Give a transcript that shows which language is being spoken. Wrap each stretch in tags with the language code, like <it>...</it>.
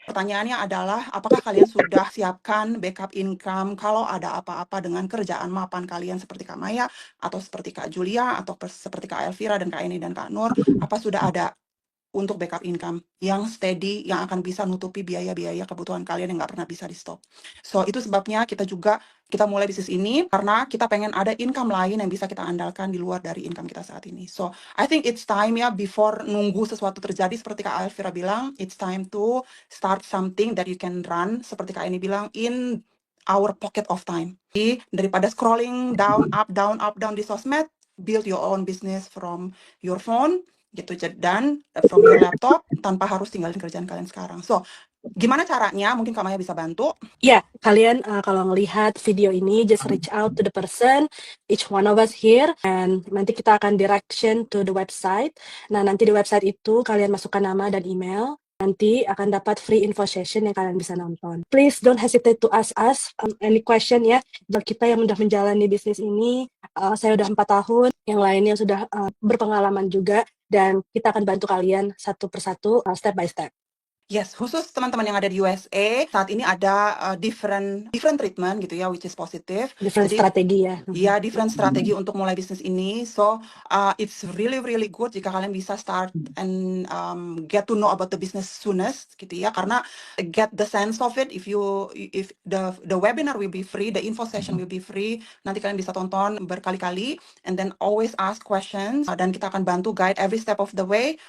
<id>Pertanyaannya adalah apakah kalian sudah siapkan</id> <en>backup income</en> <id>kalau ada apa-apa dengan kerjaan mapan kalian seperti Kak Maya atau seperti Kak Julia atau seperti Kak Elvira dan Kak Eni dan Kak Nur, apa sudah ada untuk backup income yang</id> <en>steady,</en> <id>yang akan bisa nutupi biaya-biaya kebutuhan kalian yang nggak pernah bisa di stop. So, itu sebabnya kita mulai bisnis ini, karena kita pengen ada income lain yang bisa kita andalkan di luar dari income kita saat ini.</id> <en>So, I think it's time ya, before</en> <id>nunggu sesuatu terjadi, seperti Kak Elvira bilang,</id> <en>it's time to start something that you can run,</en> <id>seperti Kak Eni bilang,</id> <en>in our pocket of time.</en> <id>Jadi, daripada</id> <en>scrolling down, up, down</en> <id>di sosmed,</id> <en>build your own business from your phone, gitu, dan from your laptop</en> <id>tanpa harus tinggalin kerjaan kalian sekarang. So, gimana caranya? Mungkin Kak Maya bisa bantu. Ya, kalian kalau ngelihat video ini,</id> <en>just reach out to the person, each one of us here, and</en> <id>nanti kita akan</id> <en>direction to the website.</en> <id>Nah, nanti di website itu kalian masukkan nama dan email. Nanti akan dapat free info session yang kalian bisa nonton.</id> <en>Please don't hesitate to ask us any question ya.</en> <id>Buat kita yang udah menjalani bisnis ini, saya udah 4 tahun, yang lainnya sudah berpengalaman juga, dan kita akan bantu kalian satu persatu,</id> <en>step by step.</en> <id>Yes, khusus teman-teman yang ada di USA, saat ini ada</id> <en>different treatment</en> <id>gitu ya,</id> <en>which is positive. Different</en> <id>Jadi, strategi ya. ya, different strategi untuk mulai bisnis ini.</id> <en>So, it's really good</en> <id>jika kalian bisa</id> <en>start and get to know about the business soonest</en> <id>gitu ya, karena</id> <en>get the sense of it. If the webinar will be free, the info session will be free.</en> <id>Nanti kalian bisa tonton berkali-kali,</id> <en>and then always ask questions,</en> <id>dan kita akan bantu</id> <en>guide every step of the way.</en>